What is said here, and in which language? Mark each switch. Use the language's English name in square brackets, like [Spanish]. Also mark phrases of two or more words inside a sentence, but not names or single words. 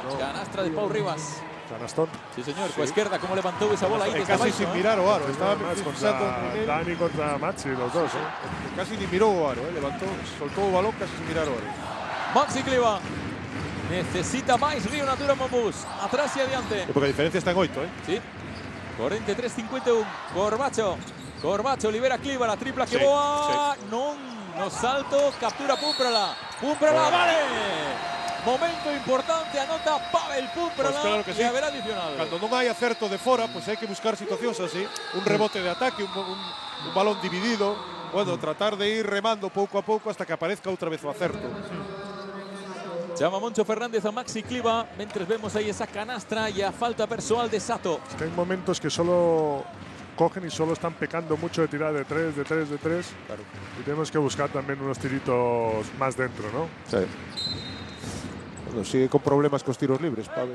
[Galician] Canastra de Pau Rivas. [Spanish] Canastón. Sí, señor. Con izquierda, cómo levantó esa bola ahí desde Casi [Galician] abaixo, sin [Spanish] ¿eh? [Galician] mirar o aro. Estaba [Spanish] Además, [Galician] pensando [Spanish] contra en él. Dani contra Maxi, los dos, ¿eh? [Galician] Casi ni miró o aro. Levantó, soltó o balón casi sin mirar o aro. [Spanish] Maxi Cliva. Necesita más Río Natura Monbus. [Galician] Atrás y adiante. Porque a diferencia está en 8, ¿eh? Sí. 43-51. Corbacho libera Cliva. La tripla que boa. No salto. Captura Pumprala. [Spanish] Vale. Momento importante. Anota Pavel Pumprala. Pues claro que sí. Y haberá adicional. [Galician] Cuando non hai acerto de fora, pues hai que buscar situacións así. Un rebote de ataque, un balón dividido. Bueno, tratar de ir remando pouco a pouco [Spanish] hasta que aparezca [Galician] outra vez o acerto. [Spanish] Llama Moncho Fernández a Maxi Cliva. Mientras vemos ahí esa canastra y a falta personal de Sato. Es que hay momentos que solo cogen y solo están pecando mucho de tirar de tres. Claro. Y tenemos que buscar también unos tiritos más dentro, ¿no? Sí. Bueno, sigue con problemas con tiros libres, Pavel.